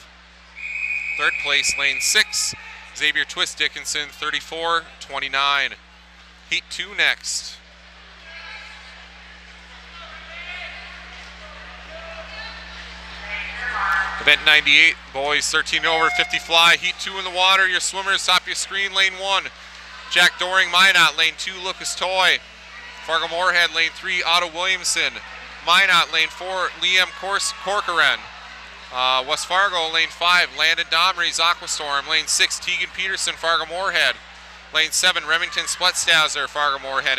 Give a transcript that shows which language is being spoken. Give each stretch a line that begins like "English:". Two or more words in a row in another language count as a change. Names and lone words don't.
English: Third place, lane 6, Xavier Twist Dickinson, 34.29. Heat 2 next. Event 98, boys 13 over 50 fly. Heat 2 in the water. Your swimmers, top of your screen, lane 1. Jack Doring, Minot. Lane 2, Lucas Toy. Fargo-Moorhead, lane 3, Otto Williamson. Minot, lane 4, Liam Corcoran. West Fargo, lane 5, Landon Domries, Aquastorm. Lane 6, Tegan Peterson, Fargo-Moorhead. Lane 7, Remington Spletstazzer, Fargo-Moorhead.